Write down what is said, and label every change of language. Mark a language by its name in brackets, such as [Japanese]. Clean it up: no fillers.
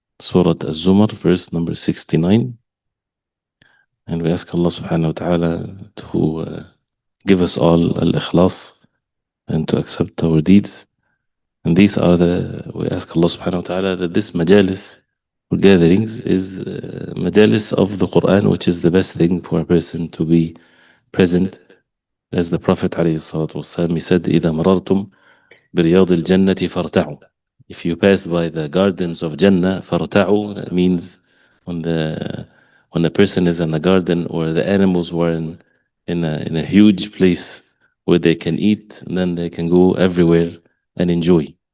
[English] Surah Az-Zumar, verse number 69. And we ask Allah subhanahu wa ta'ala to give us all al-ikhlas and to accept our deeds. And these are we ask Allah subhanahu wa ta'ala that this majalis, or gatherings, is majalis of the Quran, which is the best thing for a person to be present. As the Prophet ﷺ, he said, [Arabic] إِذَا مَرَرْتُمْ بِرِيَاضِ الْجَنَّةِ فَارْتَعُوا. [English] If you pass by the gardens of Jannah, فَارْتَعُوا, that means when a person is in a garden, or the animals were in a huge place where they can eat, and then they can go everywhere and enjoy.